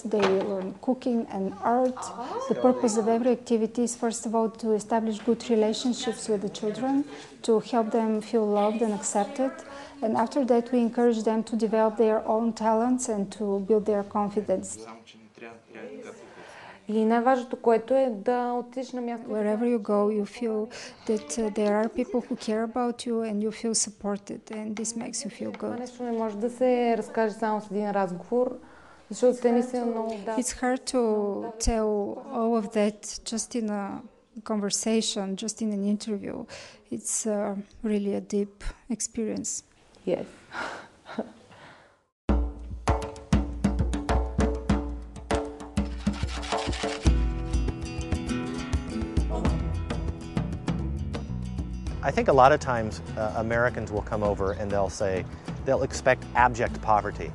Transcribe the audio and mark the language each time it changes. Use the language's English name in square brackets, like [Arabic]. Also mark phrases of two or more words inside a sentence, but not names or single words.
[English] They learn cooking and art. The purpose of every activity is, first of all, to establish good relationships with the children, to help them feel loved and accepted. And after that, we encourage them to develop their own talents and to build their confidence. [Bulgarian] И най-важното, което е да отидеш на място. [English] Wherever you go, you feel that there are people who care about you and you feel supported, and this makes you feel good. [Bulgarian] Това нещо не може да се разкаже само с един разговор, защото те не са много... [English] It's hard to tell all of that just in a conversation, just in an interview. It's really a deep experience. Yes. I think a lot of times Americans will come over and they'll expect abject poverty.